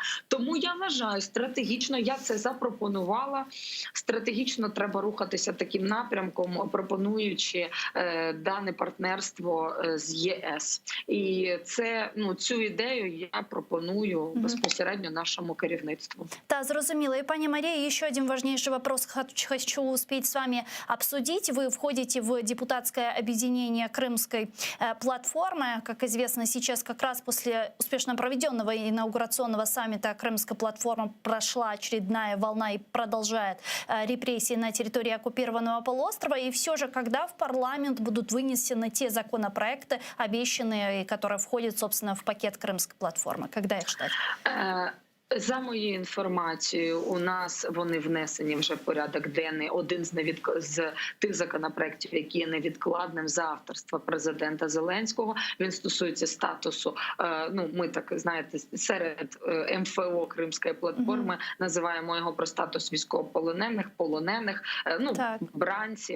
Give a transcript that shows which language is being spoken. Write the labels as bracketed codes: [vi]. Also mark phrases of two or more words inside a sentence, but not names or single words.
[uk] Тому я вважаю, стратегічно, я це запропонувала, стратегічно треба рухатися таким напрямком, пропонуючи дане партнерство з ЄС. І це, цю ідею вивчаю, я пропоную безпосередньо нашому керівництву. Да, зрозуміло. [ru] И, пани Мария, еще один важнейший вопрос хочу успеть с вами обсудить. Вы входите в депутатское объединение Крымской платформы. Как известно, сейчас как раз после успешно проведенного инаугурационного саммита Крымская платформа прошла очередная волна и продолжает репрессии на территории оккупированного полуострова. И все же, когда в парламент будут вынесены те законопроекты, обещанные, которые входят, собственно, в пакет Крымской платформы? Когда их ждать? [uk] За моєю інформацією, у нас вони внесені вже в порядок денний. Один з тих законопроєктів, які є невідкладним за авторства президента Зеленського. Він стосується статусу, ми так знаєте, серед МФО Кримської платформи називаємо його про статус військовополонених, полонених, бранців.